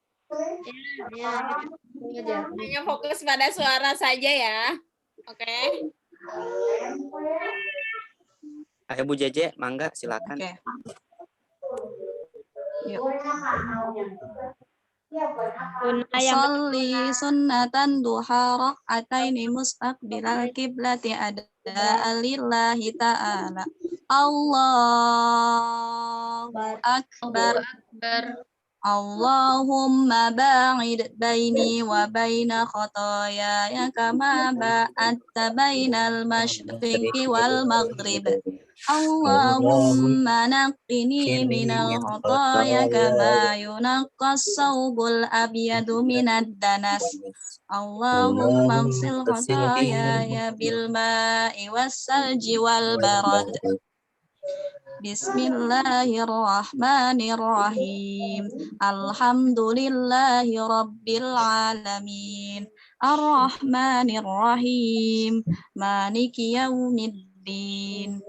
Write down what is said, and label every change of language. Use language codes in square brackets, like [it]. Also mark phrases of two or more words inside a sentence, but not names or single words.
[id] Hanya fokus pada suara saja ya. Oke. Ayo Bu Jeje, mangga silakan. Oke. Yuk. Sunnah yang [ar] أصلي سنة الضحى ركعتين مستقبل القبلة أداء لله تعالى. الله أكبر. Akbar. اللهم باعد بيني وبين خطاياي كما باعدت بين المشرق والمغرب. اللهم نقني من الخطايا كما ينقى الثوب الأبيض من الدنس. اللهم اغسل خطاياي بالماء والثلج والبرد. Bismillahirrahmanirrahim. الحمد لله رب العالمين. الرحمن الرحيم. مالك يوم الدين.